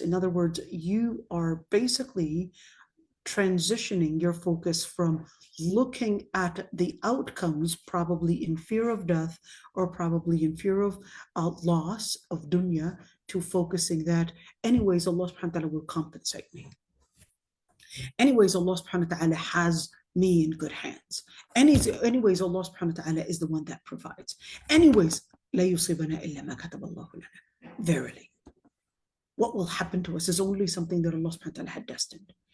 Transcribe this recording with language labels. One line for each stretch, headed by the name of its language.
English: In other words, you are basically transitioning your focus from looking at the outcomes, probably in fear of death, or probably in fear of loss of dunya, to focusing that anyways Allah subhanahu wa ta'ala will compensate me. Anyways, Allah subhanahu wa ta'ala has me in good hands. Anyways, Allah subhanahu wa ta'ala is the one that provides.
Arabic: Anyways, لا يصيبنا إلا ما كتب الله لنا.
English: Verily, what will happen to us is only something that Allah subhanahu wa ta'ala had destined.